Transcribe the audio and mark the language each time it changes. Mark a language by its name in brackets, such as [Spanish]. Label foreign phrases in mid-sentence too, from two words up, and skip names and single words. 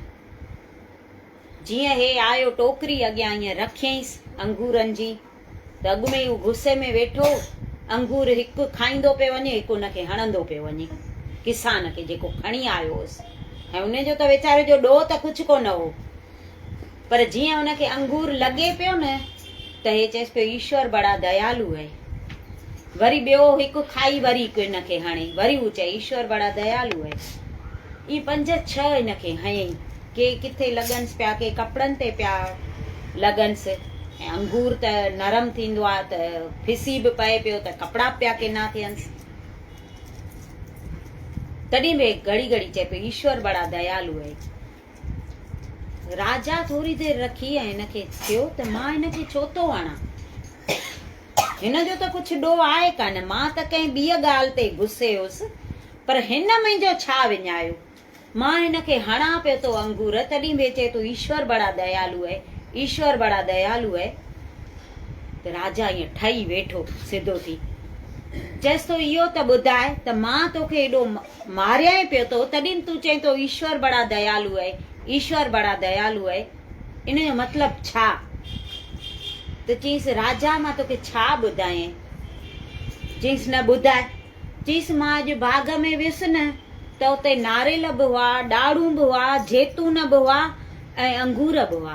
[Sindhi] जीअं हे आयो टोकरी अॻियां ईअं रखियईंसि अंगूरनि जी, त अॻु में हू गुस्से में वेठो, अंगूर हिकु खाईंदो पियो वञे, हिकु हुनखे हणंदो पियो वञे, किसान खे जेको खणी आयो हुअसि। ऐं उनजो त वीचारे जो ॾोह त कुझु कोन हो, पर जीअं हुनखे अंगूर लॻे पियो न त हे चएसि पियो [Hindi] ईश्वर बड़ा दयालु [Sindhi] आहे। वरी ॿियो हिकु खाई वरी हिकु हिनखे हणे, वरी हू चए [Hindi] ईश्वर बड़ा दयालु [Sindhi] आहे। ई 5-6 हिनखे हयईं, के किथे लॻनसि पिया, के कपिड़नि ते पिया लॻनसि। ऐं अंगूर त नरम थींदो आहे त फिसी बि पए पियो त कपिड़ा पिया किना थियनिसि। तॾहिं बि घड़ी घड़ी चए पियो [Hindi] ईश्वर बड़ा दयालु [Sindhi] आहे। राजा थोरी देरि रखी ऐं हिनखे थियो त मां हिनखे छो थो वणा, हिनजो त कुझु ॾोह आहे कान, मां त कंहिं ॿी ॻाल्हि ते गुस्से हुअसि, पर हिन मुंहिंजो छा विञायो। मां हिनखे हणा पियो थो अंगूर, तॾहिं बि चए थो [Hindi] ईश्वर बड़ा दयालु [Sindhi] आहे, [Hindi] ईश्वर बड़ा दयालु [Sindhi] आहे। त राजा ईअं ठही वेठो सिधो थी, चएसि थो इहो त ॿुधाए त मां तोखे एॾो मारियां पियो थो, तॾहिं तूं चईं थो [Hindi] ईश्वर बड़ा दयालु [Sindhi] आहे, [Hindi] ईश्वर बड़ा दयालु [Sindhi] आहे। इन जो मतिलबु छा? त चईसि राजा मां तोखे छा ॿुधायां। चईसि न ॿुधाए। चईसि मां अॼु बाग़ में वियुसि न त उते नारेल बि हुआ, ॾाढ़ूं बि हुआ, जैतून बि हुआ ऐं अंगूर बि हुआ।